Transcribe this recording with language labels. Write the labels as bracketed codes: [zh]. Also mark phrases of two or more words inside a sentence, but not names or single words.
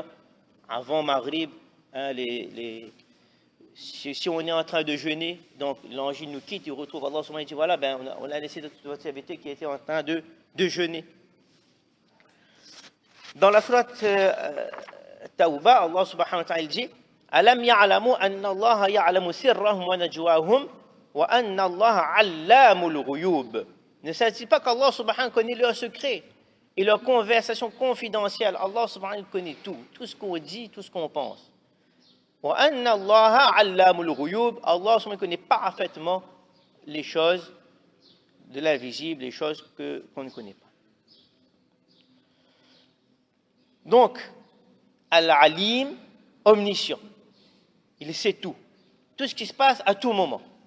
[fr] Avant Maghrib, si on est en train de jeûner, donc l'ange nous quitte, il retrouve [ar] الله سبحانه وتعالى, [fr] il dit voilà, on a laissé votre serviteur qui était en train de jeûner. Dans la sourate Tawbah, [ar] الله سبحانه وتعالى dit ألم يعلموا أن الله يعلم سرهم ونجواهم وأن الله علام الغيوب. [fr] Ne savent-ils pas qu' [ar] الله سبحانه وتعالى [fr] connaît leurs secrets et leurs conversations confidentielles? [ar] الله سبحانه وتعالى [fr] connaît tout ce qu'on dit, tout ce qu'on pense. [ar] وأن الله علام الغيوب. الله سبحانه وتعالى [fr] connaît parfaitement les choses de l'invisible, les choses qu'on ne connaît pas. Donc, Al-Alim, omniscient. Il sait tout ce qui se passe à tout moment.